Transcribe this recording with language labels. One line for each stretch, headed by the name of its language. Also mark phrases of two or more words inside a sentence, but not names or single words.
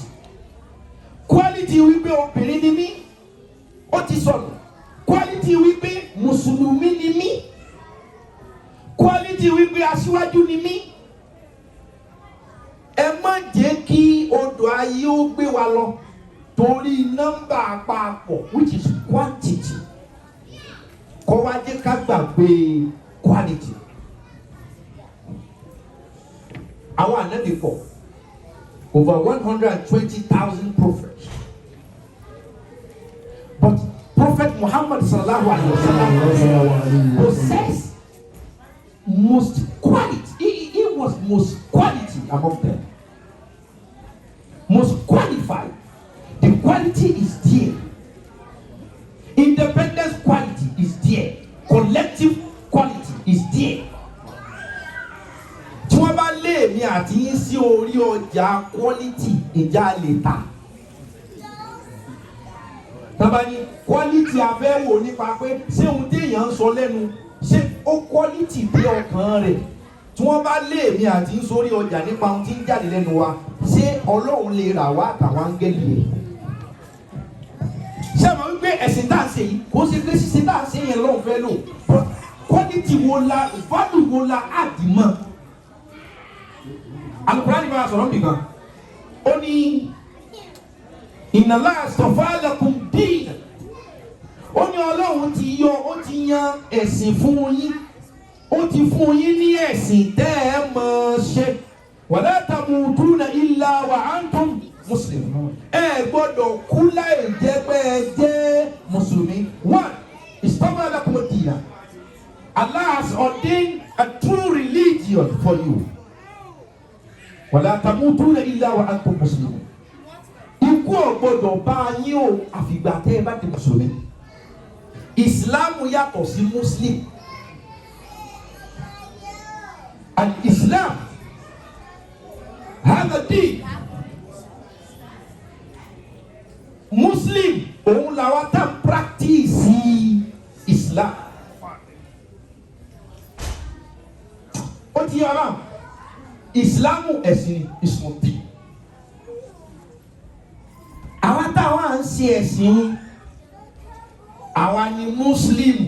Yoruba: Quality wípé obìnrin ni mí ó ti sọnù. Quality wípé mùsùlùmí ni mí. Quality wípé aṣíwájú ni mí. Ẹ má jẹ́ kí odò ayé ó gbé wa lọ torí nọ́mbà àpapọ̀
English: which is quantity.
Yoruba: Kọ́ wá jẹ́ ká gbàgbé quality. Àwọn ànábì pọ̀,
English: over 120,000 prophets. But Prophet Muhammad
Arabic: صلى الله عليه وسلم
English: possessed most quality. He was most quality among them. Most qualified. The quality is there. Independence quality is there. Collective quality is there.
Yoruba: Tí wọ́n bá lé mi àti yín sí orí ọjà quality ìjà lè ta. Tábà ní quality abẹ́wò nípa pé ṣé ohun téèyàn ń sọ lẹ́nu ṣé ó quality bí ọkàn rẹ̀. Tí wọ́n bá lé mi àti yín sórí ọjà nípa ohun tí ń jáde lẹ́nu wa ṣé Ọlọ́run lè rà wá àtàwọn áńgẹ́lì rẹ̀. pé ẹ̀sìn tá à ń ṣe yìí kò ṣe pé ṣíṣe tá à ń ṣe yẹn lọ́wọ́ fẹ́ lò quality wo la value wo la add mọ́. Al-Qur'an bá a sọ̀rọ̀ nìkan ó ní
Arabic: إن الله اصطفى لكم الدين
Yoruba: ó ní Ọlọ́run ti yan ẹ̀sìn fún yín ó ti fún yín ní ẹ̀sìn tẹ́ ẹ mọ̀ ṣe
Arabic: ولا تموتن إلا وأنتم مسلمون
Yoruba: ẹ gbọ́dọ̀ kú láì jẹ́ pé ẹ jẹ́ mùsùlùmí.
English: One,
Arabic: اصطفى لكم الدين.
English: Allah has ordained a true religion for you.
Arabic: ولا تموتن إلا وأنتم مسلمون.
Yoruba: Ikú ò gbọ́dọ̀ bá yín o àfìgbà tẹ́ ẹ bá di mùsùlùmí. Ìsìlámù yàtọ̀ sí Muslim.
Arabic: الإسلام هذا دين.
Yoruba: Muslim òun làwọn tá practice Islam. Ó ti yára Islamu ẹ̀sìn ìsùnmọ̀tì. Àwọn táwọn à ń ṣe ẹ̀sìn àwa ni Muslim.